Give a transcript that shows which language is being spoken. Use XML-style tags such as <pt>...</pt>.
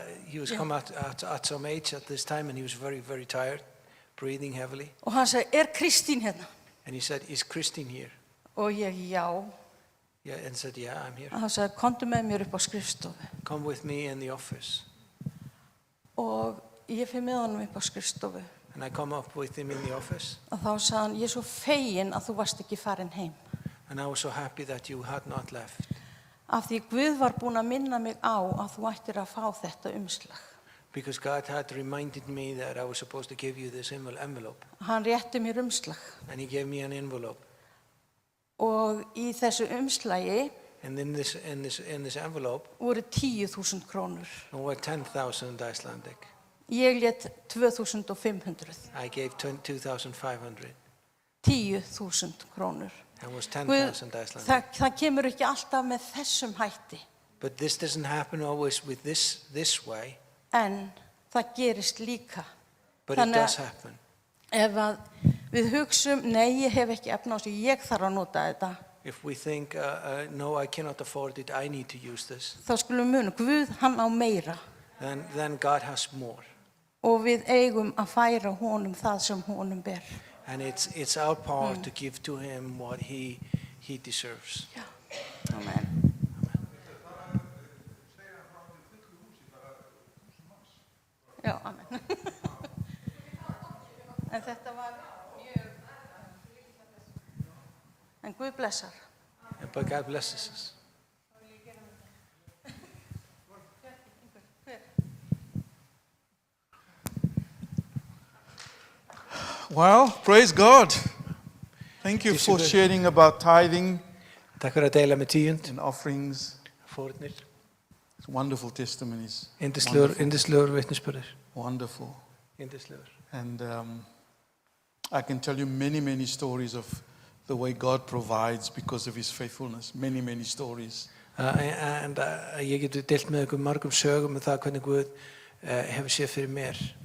<en>He was come at some age at this time, and he was very, very tired, breathing heavily.</en> <is>Og hann sagði, Kristín hérna?</is> <en>And he said, is Christine here?</en> <is>Og ég, já.</is> <en>Yeah, and said, yeah, I'm here.</en> <is>Og hann sagði, komdu með mér upp á skrifstofu.</is> <en>Come with me in the office.</en> <is>Og ég fyrir með honum upp á skrifstofu.</is> <en>And I come up with him in the office.</en> <is>Og þá sagði hann, ég svo fegin að þú varst ekki farin heim.</is> <en>And I was so happy that you had not left.</en> <is>Af því Guð var búinn að minna mig á að þú ættir að fá þetta umslag.</is> <en>Because God had reminded me that I was supposed to give you this envelope.</en> <is>Hann rétti mér umslag.</is> <en>And he gave me an envelope.</en> <is>Og í þessu umslagi</is> <en>And in this envelope</en> <is>voru 10.000 krónur.</is> <en>were 10,000 Icelandic.</en> <is>Ég lét 2.500.</is> <en>I gave 2,500.</en> <is>10.000 krónur.</is> <en>That was</en> <is>Guð,</is> <en>10,000 Icelandic.</en> <is>það kemur ekki alltaf með þessum hætti.</is> <en>But this doesn't happen always with this way.</en> <is>En það gerist líka.</is> <en>But it does happen.</en> <is>Ef að við hugsum, nei, ég hef ekki efni á þessu, ég þarf að nota þetta.</is> <en>If we think, no, I cannot afford it, I need to use this,</en> <is>Þá skulum muna, Guð, hann á meira.</is> <en>then God has more.</en> <is>Og við eigum að færa honum það sem honum ber.</is> <en>And it's our part to give to him what he deserves.</en> <is>Já, amen. Já, amen. En þetta var mjög... En Guð blessar.</is> <en>But God blesses us. Well, praise God. Thank you for</en> <es>Disculpe.</es> <en>sharing about tithing</en> <is>Takk fyrir að deila með tíund,</is> <en>and offerings.</en> <is>fórnir,</is> <en>It's wonderful testimonies.</en> <is>yndislegur vitnisburður,</is> <en>Wonderful.</en> <is>yndislegur.</is> <en>And I can tell you many, many stories of the way God provides because of his faithfulness. Many, many stories.</en> <is>En ég geti deilt með ykkur margum sögum um það hvernig Guð hefur séð fyrir mér.</is>